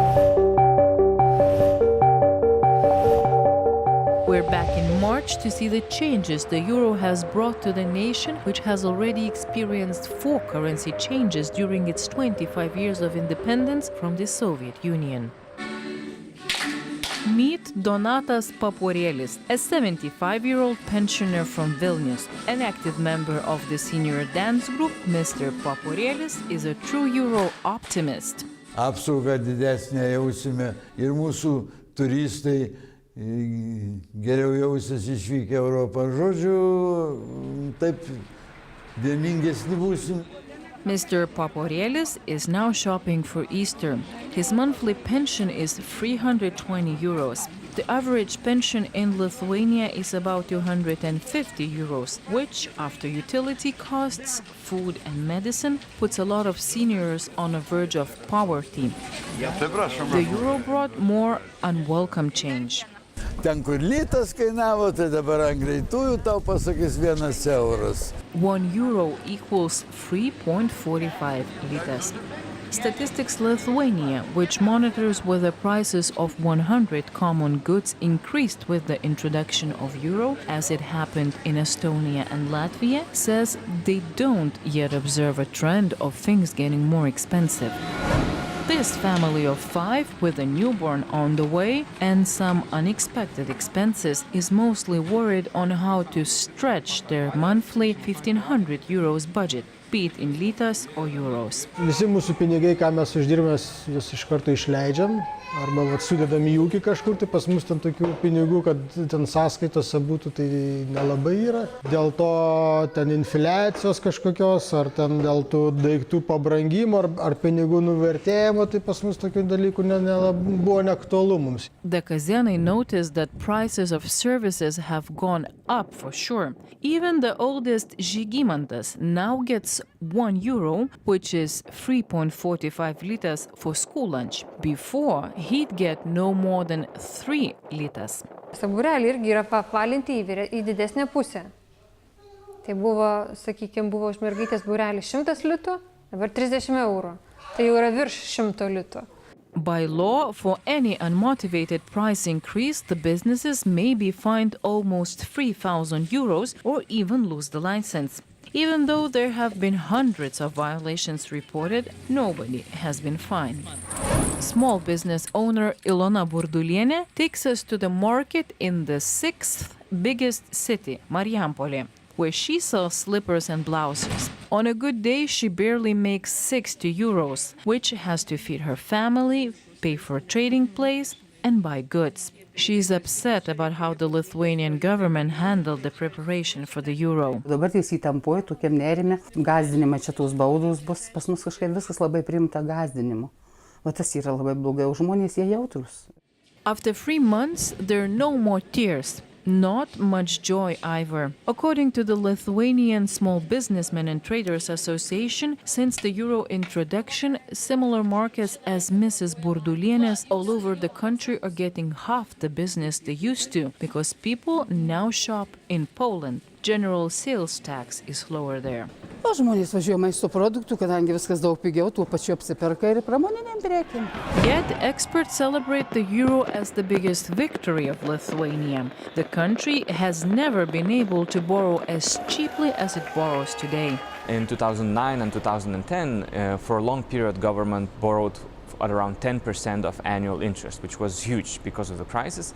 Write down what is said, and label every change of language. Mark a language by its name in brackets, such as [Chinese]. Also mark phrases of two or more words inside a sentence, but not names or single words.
[English] We're back in March to see the changes the euro has brought to the nation, which has already experienced 4 currency changes during its 25 years of independence from the Soviet Union. Meet Donatas Paporėlis, a 75-year-old pensioner from Vilnius. An active member of the senior dance group, Mr. Paporėlis is a true euro optimist. [Lithuanian] Apsaugą didesnę jausime ir mūsų turistai geriau jausis išvykę Europą. Žodžiu, taip vieningesni būsim. [English] Mr. Paporėlis is now shopping for Easter. His monthly pension is 320 euros. The average pension in Lithuania is about 250 euros, which, after utility costs, food and medicine, puts a lot of seniors on the verge of poverty. The euro brought more unwelcome change. [Lithuanian] Ten, kur litas kainavo, tai dabar ant greitųjų tau pasakys 1 euras. [English] 1 euro equals 3.45 litas. Statistics Lithuania, which monitors whether prices of 100 common goods increased with the introduction of euro, as it happened in Estonia and Latvia, says they don't yet observe a trend of things getting more expensive. This family of 5, with a newborn on the way and some unexpected expenses, is mostly worried on how to stretch their monthly 1,500 euros budget, be it in litas or euros. [Lithuanian] Visi mūsų pinigai, ką mes uždirbame, juos iš karto išleidžiam arba sudedam į ūkį kažkur, tai pas mus ten tokių pinigų, kad ten sąskaitose būtų, tai nelabai yra. Dėl to ten infliacijos kažkokios, ar ten dėl tų daiktų pabrangimo, ar pinigų nuvertėjimo, tai pas mus tokių dalykų buvo neaktualu mums. [English] The Kazenai noticed that prices of services have gone up for sure. Even the oldest Žygimantas now gets 1 euro, which is 3.45 litas for school lunch. Before, he'd get no more than 3 litas. [Lithuanian] Būreliai irgi yra papalinti į didesnę pusę. Tai buvo, sakykime, buvo už mergaitės būrelis 100 litų, dabar 30 eurų. Tai jau yra virš 100 litų. [English] By law, for any unmotivated price increase, the businesses may be fined almost 3,000 euros or even lose the license. Even though there have been hundreds of violations reported, nobody has been fined. Small business owner Ilona Burdulienė takes us to the market in the 6th biggest city, Marijampolė, where she sells slippers and blouses. On a good day, she barely makes 60 euros, which has to feed her family, pay for a trading place, and buy goods. She's upset about how the Lithuanian government handled the preparation for the euro. [Lithuanian] Dabar jis įtampoja, tokiam nerime, gazdinimą čia tos baudos bus, pas mus kažkaip viskas labai priimta gazdinimu. O tas yra labai blogai, o žmonės jie jautrus. [English] After 3 months, there are no more tears. Not much joy either. According to the Lithuanian Small Businessmen and Traders Association, since the euro introduction, similar markets as Mrs. Burduliene's all over the country are getting half the business they used to, because people now shop in Poland. General sales tax is lower there. [Lithuanian] O žmonės važiuoja maisto produktų, kadangi viskas daug pigiau, tuo pačiu apsiperka ir pramoniniam prekėm. [English] Yet experts celebrate the euro as the biggest victory of Lithuania. The country has never been able to borrow as cheaply as it borrows today. In 2009 and 2010, for a long period, government borrowed at around 10% of annual interest, which was huge because of the crisis.